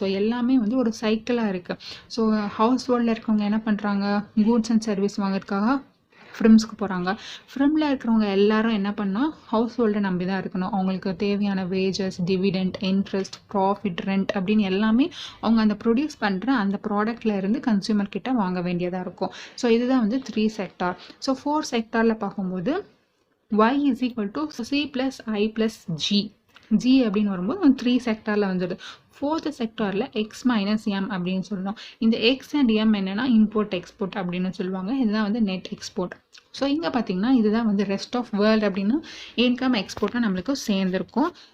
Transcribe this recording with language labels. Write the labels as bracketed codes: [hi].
[ta] So எல்லாமே வந்து ஒரு சைக்கிளாக இருக்குது. ஸோ ஹவுஸ் ஹோல்டில் இருக்கவங்க என்ன பண்ணுறாங்க, கூட்ஸ் அண்ட் சர்வீஸ் வாங்குறதுக்காக ஃப்ரிம்ஸ்க்கு போகிறாங்க. ஃப்ரிம்மில் இருக்கிறவங்க எல்லாரும் என்ன பண்ணால் ஹவுஸ் ஹோல்டை நம்பி தான் இருக்கணும். அவங்களுக்கு தேவையான wages, dividend, interest, profit, rent அப்படின்னு எல்லாமே அவங்க அந்த ப்ரொடியூஸ் பண்ணுற அந்த ப்ராடக்டில் இருந்து கன்சியூமர் கிட்ட வாங்க வேண்டியதாக இருக்கும். ஸோ இதுதான் வந்து 3 செக்டார். ஸோ 4 செக்டாரில் பார்க்கும்போது [en] y is equal to c plus i plus g. [ta] G அப்படின்னு வரும்போது 3 செக்டாரில் வந்துடுது. 4th செக்டாரில் எக்ஸ் மைனஸ் எம் அப்படின்னு சொல்லணும். இந்த எக்ஸ் அண்ட் எம் என்னென்னா இம்போர்ட் எக்ஸ்போர்ட் அப்படின்னு சொல்லுவாங்க. இதுதான் வந்து நெட் எக்ஸ்போர்ட். ஸோ இங்கே பார்த்தீங்கன்னா இதுதான் வந்து ரெஸ்ட் ஆஃப் வேர்ல்டு அப்படின்னு இன்கம் எக்ஸ்போர்ட்டாக நம்மளுக்கு சேர்ந்துருக்கும்.